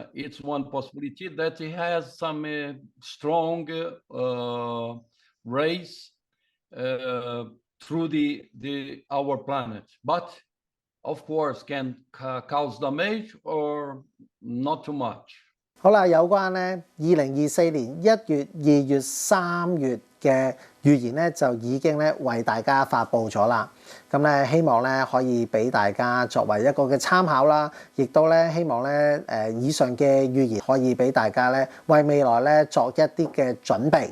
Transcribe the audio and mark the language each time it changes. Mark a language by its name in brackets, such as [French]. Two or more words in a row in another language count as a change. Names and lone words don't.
[English] It's one possibility that it has some strong rays through our planet, but of course can cause damage or not too much. [Cantonese] 好啦，有關咧2024年1月、2月、3月嘅預言咧，就已經咧為大家發布咗啦。咁咧希望咧可以俾大家作為一個嘅參考啦，亦都咧希望咧以上嘅預言可以俾大家咧為未來咧作一啲嘅準備。